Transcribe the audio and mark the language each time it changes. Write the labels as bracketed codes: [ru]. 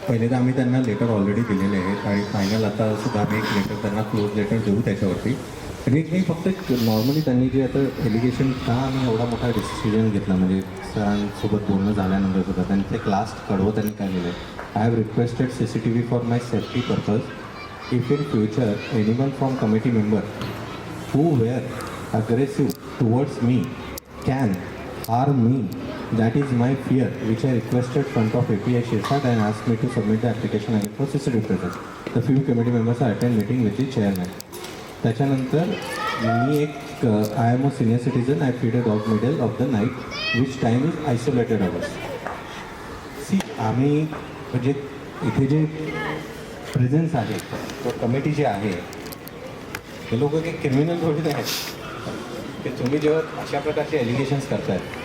[mr] पहिले तर आम्ही त्यांना लेटर ऑलरेडी दिलेले आहेत आणि फायनल आता सुद्धा आम्ही एक लेटर त्यांना क्लोज लेटर देऊ त्याच्यावरती. आणि एक नाही, फक्त नॉर्मली त्यांनी जे आता एलिगेशन का आम्ही एवढा मोठा डिसिजन घेतला, म्हणजे सरांसोबत बोलणं झाल्यानंतर सुद्धा त्यांचं एक लास्ट कडवं त्यांनी काय लिहिलं, [en] I have requested CCTV for my safety purpose. If in future anyone from committee member who were aggressive towards me can harm me. That is my fear, which I requested front of API Shirsat and asked me to submit the application again for CCTV presence. The few committee members are attend meeting with the chairman. [mr] त्याच्यानंतर मी एक [en] I am a senior citizen, I feed a dog middle of the night which time is isolated hours. [mr] C आम्ही म्हणजे इथे जे presence आहे, तो committee जे आहे, हे लोक काही क्रिमिनल थोडी आहेत की तुम्ही जेव्हा अशा प्रकारचे एलिगेशन्स करताय.